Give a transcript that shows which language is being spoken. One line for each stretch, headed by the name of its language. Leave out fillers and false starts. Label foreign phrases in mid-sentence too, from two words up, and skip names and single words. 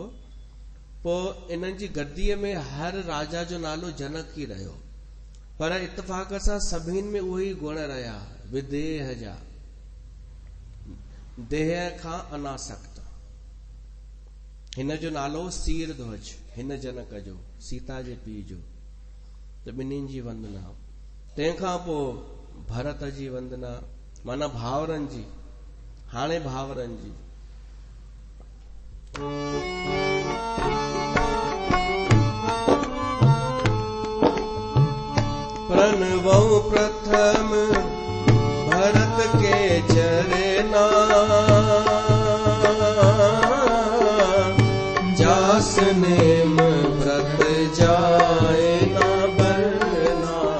Sindhi: पोइ इन्हनि जी गद्दीअ में हर राजा जो नालो जनक ई रहियो, पर इत्तेफ़ाक सां सभिनि में उहे ई गुण रहिया, विदेह जा, देह खां अनासक्त। हिन जो नालो सीर ध्वज, हिन जनक जो, सीता जे पीउ जो। त ॿिन्हिनि जी वंदना। तंहिंखां पोइ भरत जी वंदना, माना भावरनि जी। हाणे भावरनि जी।
Awadhi: प्रणवऊ प्रथम भरत के चरना, जास नेम व्रत जाए न बरना।